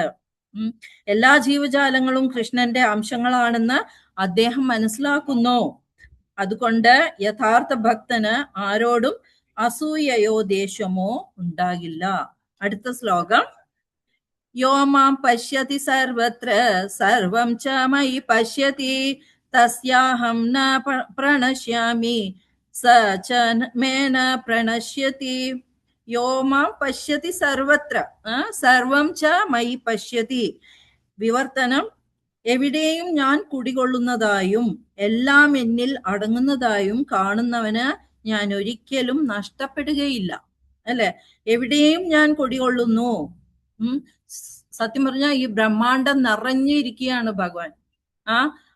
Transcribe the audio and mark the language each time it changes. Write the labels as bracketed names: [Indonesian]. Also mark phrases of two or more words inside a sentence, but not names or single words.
[Malayalam] എല്ലാ ജീവജാലങ്ങളും കൃഷ്ണന്റെ അംശങ്ങളാണെന്ന് അദ്ദേഹം മനസ്സിലാക്കുന്നു. അതുകൊണ്ട് യഥാർത്ഥ ഭക്തന് ആരോടും അസൂയയോ ദേഷ്യമോ ഉണ്ടാകില്ല. അടുത്ത ശ്ലോകം. [Sanskrit] യോ മാം പശ്യതി സർവത്ര സർവം ച മയി പശ്യതി തസ്യാഹം ന പ്രണശ്യാമി സ ച മേ ന പ്രണശ്യതി. യോ മാം പശ്യതി സർവത്ര സർവം ച മയി പശ്യതി. [Malayalam] വിവർത്തനം: എവിടെയും ഞാൻ കുടികൊള്ളുന്നതായും എല്ലാം എന്നിൽ അടങ്ങുന്നതായും കാണുന്നവന് ഞാൻ ഒരിക്കലും നഷ്ടപ്പെടുകയില്ല. അല്ലെ? എവിടെയും ഞാൻ കുടികൊള്ളുന്നു. സത്യം പറഞ്ഞാൽ ഈ ബ്രഹ്മാണ്ടം നിറഞ്ഞിരിക്കുകയാണ് ഭഗവാൻ.